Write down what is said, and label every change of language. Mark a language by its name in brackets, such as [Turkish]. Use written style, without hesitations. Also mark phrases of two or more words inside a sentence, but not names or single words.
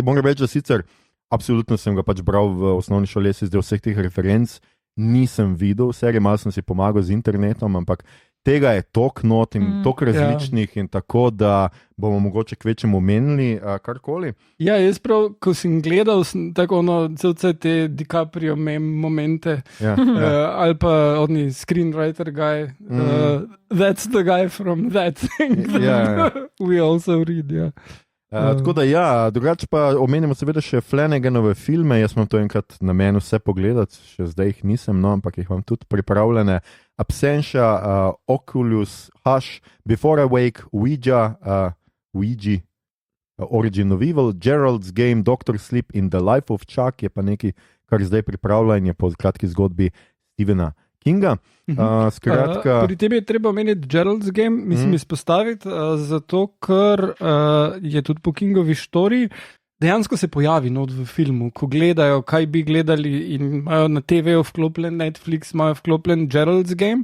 [Slovenian] Moram reči, da sicer absolutno sem ga pač bral v osnovni šoli, se zdaj vseh teh referenc nisem videl, serije, malo sem si pomagal z internetom, ampak tega je toliko not in toliko različnih in tako, da bomo mogoče kvečem omenili karkoli. Ja, jaz prav, ko sem gledal, tako vse te DiCaprio momente, ali pa odni [English] screenwriter guy, that's the guy from that thing. We also read, [Slovenian] ja. Tako da ja, drugače pa omenimo seveda še Flanaganove filme, jaz imam to enkrat na meni vse pogledati, še zdaj jih nisem, no, ampak jih imam tudi pripravljene. Absentia, Oculus, Hush, Before I Wake, Ouija, Origin of Evil, Gerald's Game, Dr. Sleep in the Life of Chuck je pa nekaj, kar zdaj pripravlja in je po kratki zgodbi Stephena Kinga. Skratka, pri tebi je treba omeniti Gerald's Game, mislim izpostaviti, zato ker je tudi po Kingovi štoriji dejansko se pojavi not v filmu, ko gledajo, kaj bi gledali in imajo na TV-u vklopljen Netflix, imajo vklopljen Gerald's Game.